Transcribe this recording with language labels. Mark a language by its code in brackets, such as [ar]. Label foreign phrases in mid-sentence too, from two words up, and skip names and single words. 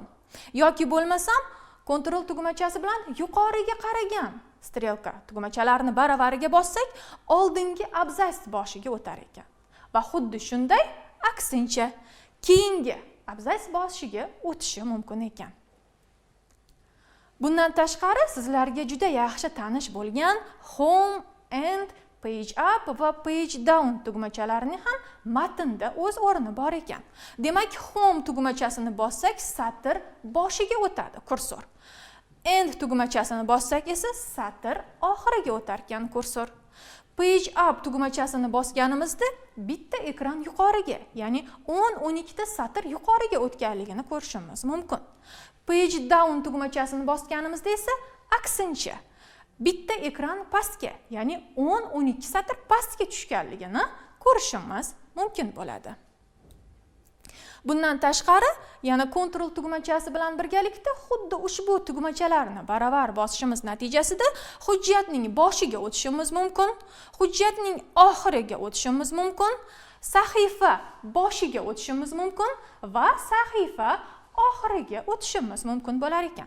[uz] Yoki bo'lmasam, kontrol tugmachasi bilan yuqoriga qaragan strelka tugmachalarini baravariga bossak, oldingi abzas boshiga o'tar ekan. Va xuddi shunday aksincha keyingi abzas boshiga o'tishi mumkin ekan. Bundan tashqari sizlarga juda yaxshi tanish bo'lgan [en] home and page up [uz] va [en] page down [uz] tugmachalarining ham matnda o'z o'rni bor ekan. Demak, home tugmachasini bossak, satr boshiga o'tadi kursor. End tugmachasini bossak esa satr oxiriga o'tar ekan kursor. [en] Page up [uz] tugmachasini bosganimizda bitta ekran yuqoriga, ya'ni 10-12 ta satr yuqoriga o'tganligini ko'rishimiz mumkin. [en] Page down [uz] tugmachasini bosganimizda esa aksincha bitta ekran pastga, ya'ni 10-12 satr pastga tushganligini ko'rishimiz mumkin bo'ladi. Bundan tashqari, yana kontrol tugmachasi bilan birgalikda xuddi ushbu tugmachalarni baravar bosishimiz natijasida hujjatning boshiga o'tishimiz mumkin, hujjatning oxiriga o'tishimiz mumkin, sahifa boshiga o'tishimiz mumkin va sahifa oxiriga o'tishimiz mumkin bo'lar ekan.